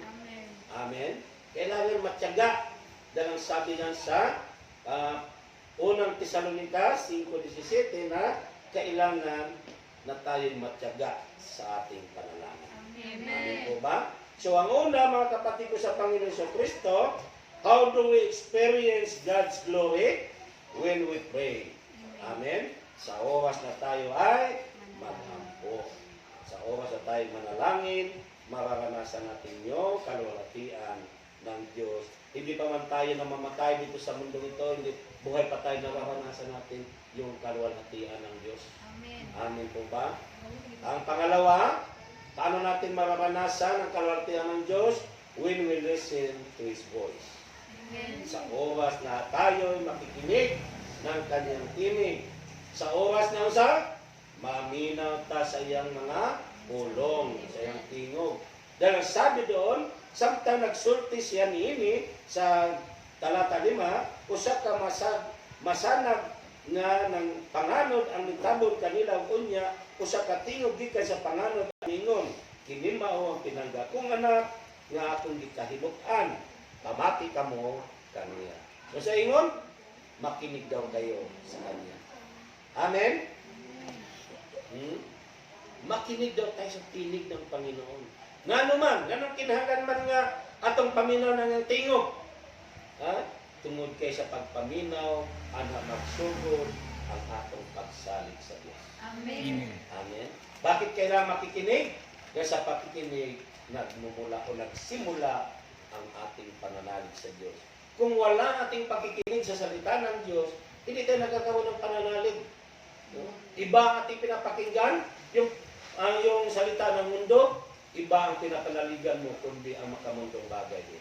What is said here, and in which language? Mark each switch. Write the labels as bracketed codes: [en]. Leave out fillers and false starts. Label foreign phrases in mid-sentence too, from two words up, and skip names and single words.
[tl] Amen. Kailangan matyaga. Dahil sabi nga sa unang Tesalonica 5:17 na kailangan na tayo matyaga sa ating panalangin. Amen po ba? So ang una, mga kapatid ko sa Panginoon Kristo, [en] how do we experience God's glory? When we pray. [tl] Amen. Sa oras na tayo ay maghampo. Sa oras na tayo manalangin, mararanasan natin yung kaluwalhatian ng Diyos. Hindi pa man tayo na mamatay dito sa mundo ito, hindi buhay pa tayo, nararanasan natin yung kaluwalhatian ng Diyos. Amen po ba? Ang pangalawa, paano natin mararanasan ang kaluwalhatian ng Diyos? When we listen to His voice. Sa oras na tayo makikinig ng Kanyang tinig. [ceb] Sa oras na maminaw ta sa iyang mga pulong, sa iyang tingog. [tl] Dahil sabi doon, [ceb] samtang nagsulti siya niini sa talata 5, usa ka masanag nga ng panganod ang nitabon kanila unya, usa ka tingog gikan sa panganod ningon, kini mao ang pinangga kong anak nga atong gikahibuk-an, pamati kamo kaniya. [tl] So sa ingon, makinig daw kayo sa kanya. Amen? Makinig daw tayo sa tinig ng Panginoon. Nga naman, [ceb] ganang kinahanglan man nga atong paminaw ng tingog. Tungod kay sa pagpaminaw, ana magsugod ang atong pagsalig sa Diyos. Amen. Amen. [tl] Bakit kailangan makikinig? Kasi sa pakikinig, nagmumula o nagsimula ang ating pananalig sa Diyos. Kung wala ating pakikinig sa salita ng Diyos, hindi tayo nagkakaroon ng pananalig. No? Iba ating pinapakinggan, yung salita ng mundo, iba ang pinapanaligan mo, kundi ang makamundong bagay din.